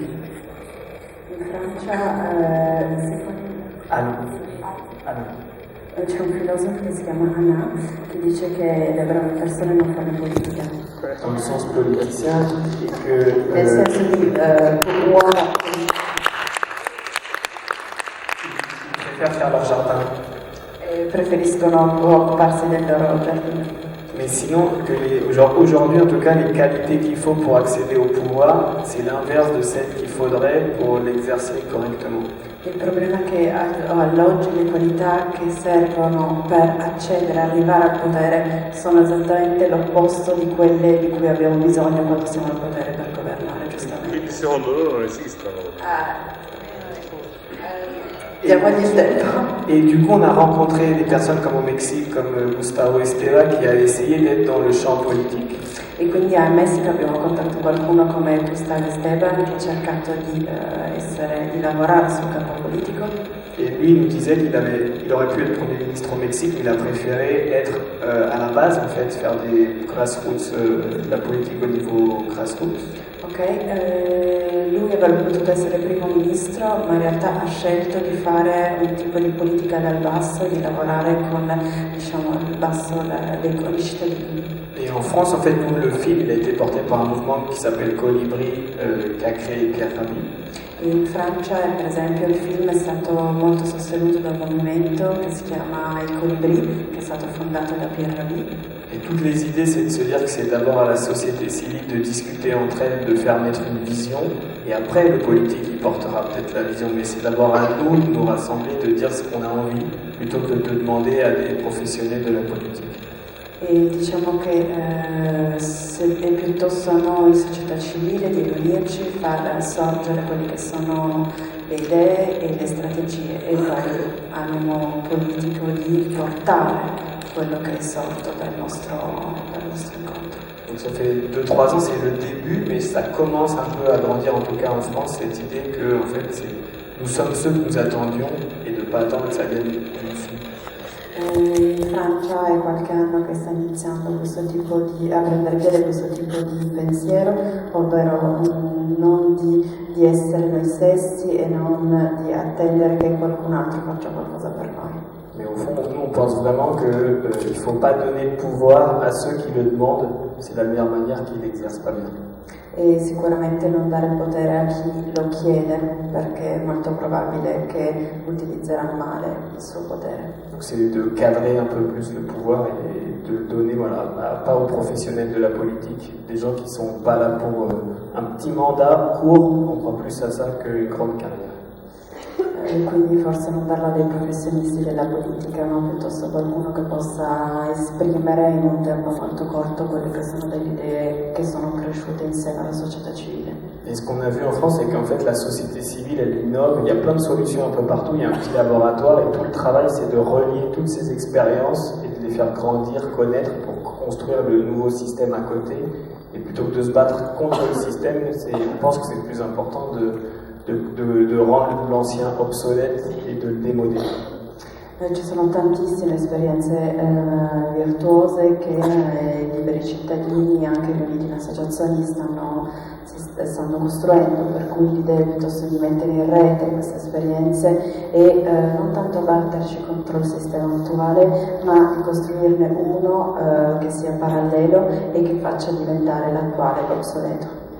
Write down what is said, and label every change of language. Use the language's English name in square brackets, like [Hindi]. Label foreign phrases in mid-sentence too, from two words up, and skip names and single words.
[Italian] In Francia Alain. c'è un filosofo che si chiama Anna che dice che le brave persone non fanno politica. [French] Dans le sens politicien, et que [Italian] Nel senso di buona [French] Préfèrent faire leur jardin. [Italian] preferiscono occuparsi del loro giardino. [French] Mais sinon, aujourd'hui en tout cas, les qualités qu'il faut pour accéder au pouvoir, c'est l'inverse de celles qu'il faudrait pour l'exercer correctement. [Italian] Il problema è che all'oggi le qualità che servono per accedere, arrivare al potere, sono esattamente l'opposto di quelle di cui abbiamo bisogno quando siamo al potere per governare, giustamente. Quindi secondo loro non esistono? Diamogli il tempo. [French] Et du coup, on a rencontré des personnes comme au Mexique, comme Gustavo Esteva, qui a essayé d'être dans le champ politique. [Italian] E quindi a Messico abbiamo contattato qualcuno come Cristal Esteban che ha cercato di lavorare sul campo politico. [French] Et lui, il nous disait qu'il aurait pu être Premier ministre au Mexique, mais il a préféré être à la base, en fait, faire des grassroots, de la politique au niveau grassroots. [Italian] Ok, lui avrebbe potuto essere primo ministro, ma in realtà ha scelto di fare un tipo di politica dal basso, di lavorare con, diciamo, il basso con i cittadini. [French] Et en France, en fait, nous, le film, il a été porté par un mouvement qui s'appelle Colibri, qu'a créé Pierre Rabhi. [Italian] In Francia, per esempio, il film è stato molto sostenuto da un movimento che si chiama Il Colibri, che è stato fondato da Pierre Rabhi. [French] Et toutes les idées, c'est de se dire que c'est d'abord à la société civile de discuter entre elles, de faire naître une vision, et après le politique il portera peut-être la vision, mais c'est d'abord à nous de nous rassembler, de dire ce qu'on a envie, plutôt que de demander à des professionnels de la politique. [Italian] E diciamo che è piuttosto a noi, società civile, di riunirci, far sorgere quelle che sono le idee e le strategie e poi all'uomo politico di portare quello che è sorto dal nostro incontro. [French] Donc ça fait 2-3 ans, c'est le début, mais ça commence un peu à grandir, en tout cas en France, cette idée que en fait, nous sommes ceux que nous attendions et de ne pas attendre que ça vienne du dessus. [Italian] In Francia è qualche anno che sta iniziando questo tipo a prendere piede questo tipo di pensiero, ovvero non di essere noi stessi e non di attendere che qualcun altro faccia qualcosa per noi. [French] Mais au fond, nous, on pense vraiment qu'il ne faut pas donner le pouvoir à ceux qui le demandent, c'est la meilleure manière qu'ils l'exercent pas bien. [Italian] E sicuramente non dare il potere a chi lo chiede, perché è molto probabile che utilizzeranno male il suo potere. [French] Donc c'est de cadrer un peu plus le pouvoir et de le donner, voilà, pas aux professionnels de la politique, des gens qui ne sont pas là pour un petit mandat court, on croit plus à ça qu'une grande carrière. [Italian] E quindi forse non darla dei professionisti della politica, ma piuttosto qualcuno che possa esprimere in un tempo molto corto quelle che sono delle idee che sono cresciute insieme alla società civile. [French] Et ce qu'on a vu en France, c'est qu'en fait la société civile, elle innove, il y a plein de solutions un peu partout, il y a un petit laboratoire et tout le travail c'est de relier toutes ces expériences et de les faire grandir, connaître pour construire le nouveau système à côté. Et plutôt que de se battre contre le système, je pense que c'est le plus important de rendre l'ancien obsolète et de le démoder. [Italian] Ci sono tantissime esperienze virtuose che i liberi cittadini, anche riuniti in associazioni, stanno costruendo, per cui l'idea è piuttosto di mettere in rete queste esperienze e non tanto batterci contro il sistema attuale, ma di costruirne uno che sia parallelo e che faccia diventare l'attuale l'obsoleto.